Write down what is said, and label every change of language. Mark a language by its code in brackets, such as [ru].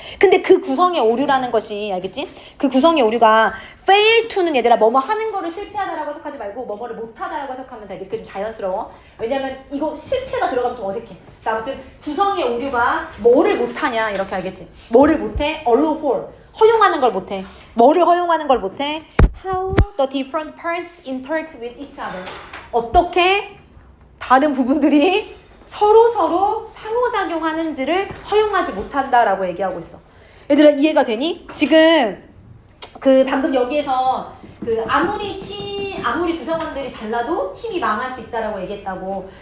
[ko] 근데 그 구성의 오류라는 것이, 알겠지? 그 구성의 오류가 fail to는 얘들아 뭐뭐 하는 거를 실패하다라고 해석하지 말고 뭐뭐를 못하다라고 해석하면 돼. 그게 좀 자연스러워. 왜냐면 이거 실패가 들어가면 좀 어색해. 아무튼 구성의 오류가 뭐를 못하냐 이렇게. 알겠지? 뭐를 못해? allow for. 허용하는 걸 못해. 뭐를 허용하는 걸 못해? [en] How the different parts interact with each other. [ko] 어떻게 다른 부분들이 서로 상호작용하는지를 허용하지 못한다라고 얘기하고 있어. 얘들아 이해가 되니? 지금 방금 여기에서 아무리 구성원들이 잘나도 팀이 망할 수 있다라고 얘기했다고.